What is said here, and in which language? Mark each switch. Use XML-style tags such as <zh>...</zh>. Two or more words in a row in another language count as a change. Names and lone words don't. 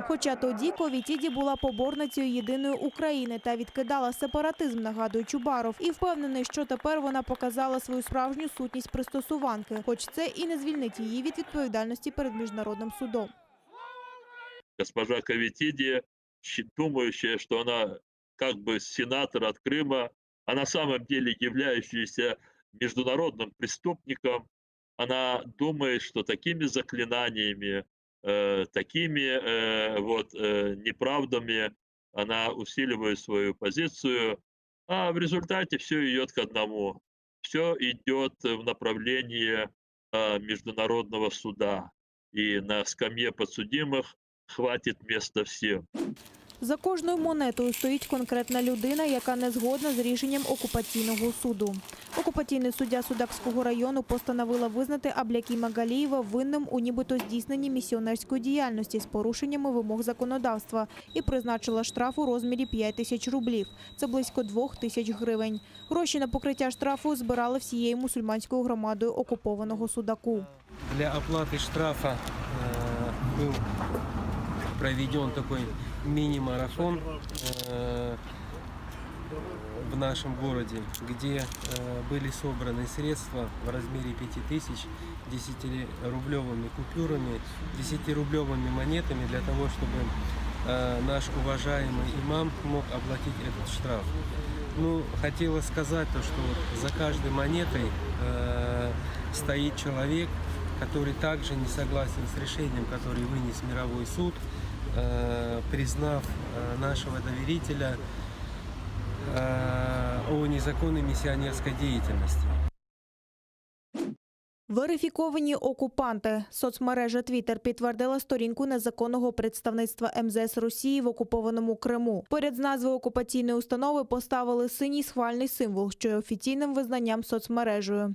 <uk>Хоча тоді Ковітіді була поборницею єдиної України та відкидала сепаратизм, нагадує Чубаров. І впевнений, що тепер вона показала свою справжню сутність пристосуванки. Хоч це і не звільнить її від відповідальності перед міжнародним судом.</uk> <ru>Госпожа Ковітіді,</ru> <uk>думаючи, що вона</uk> <ru>как бы сенатор от Крыма, а на самом деле являющаяся международным преступником, она думает, что такими заклинаниями, такими неправдами она усиливает свою позицию, а в результате все идет к одному. Все идет в направлении международного суда. И на скамье подсудимых хватит места всем.</ru> <uk>За кожною монетою стоїть конкретна людина, яка не згодна з рішенням окупаційного суду. Окупаційний суддя Судакського району постановила визнати Аблякіма Галієва винним у нібито здійсненні місіонерської діяльності з порушеннями вимог законодавства і призначила штраф у розмірі 5 тисяч рублів. Це близько 2 тисяч гривень. Гроші на покриття штрафу збирали всією мусульманською громадою окупованого Судаку.</uk> <ru>Для оплати штрафу був проведен такой мини-марафон в нашем городе, где были собраны средства в размере 5000 10-рублевыми купюрами, 10-рублевыми монетами для того, чтобы наш уважаемый имам мог оплатить этот штраф. Ну, хотелось сказать то, что за каждой монетой стоит человек, который также не согласен с решением, которое вынес мировой суд, признав нашего доверителя о незаконной миссионерской деятельности.</ru> <uk>Верифіковані окупанти. Соцмережа Twitter підтвердила сторінку незаконного представництва МЗС Росії в окупованому Криму. Поряд з назвою окупаційної установи поставили синій схвальний символ, що є офіційним визнанням соцмережею.</uk>